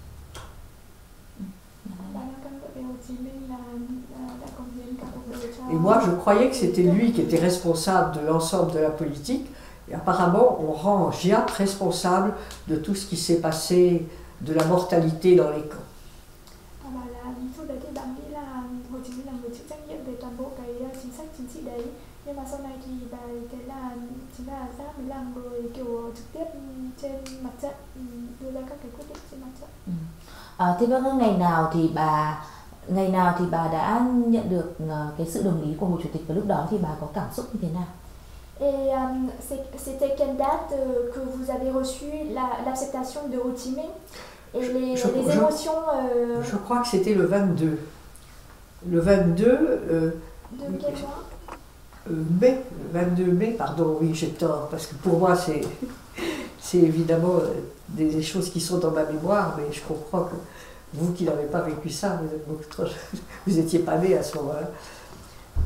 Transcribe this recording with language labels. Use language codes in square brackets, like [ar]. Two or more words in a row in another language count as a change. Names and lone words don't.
[fr] Et moi, je croyais que c'était lui qui était responsable de l'ensemble de la politique. Et apparemment, on rend Giap responsable de tout ce qui s'est passé, de la mortalité dans les camps. [vi] Nhưng mà sau này thì bà thấy là chính là Giáp mới là người kiểu trực tiếp trên mặt trận, đưa ra các cái quyết định trên mặt trận. Thế vâng, ngày nào thì bà đã nhận được cái sự đồng ý của Hồ Chủ tịch và lúc đó thì bà có cảm xúc như thế nào? [fr] Et c'était quelle date que vous avez reçu l'acceptation de Ho Chi Minh? Et les émotions... Je crois que c'était le 22. Le 22... de quel mois? Mai, 22 mai, pardon, oui, j'ai tort, parce que pour moi, c'est évidemment des choses qui sont dans ma mémoire, mais je comprends que vous qui n'avez pas vécu ça, vous êtes beaucoup trop jeune, vous n'étiez pas né à ce moment-là.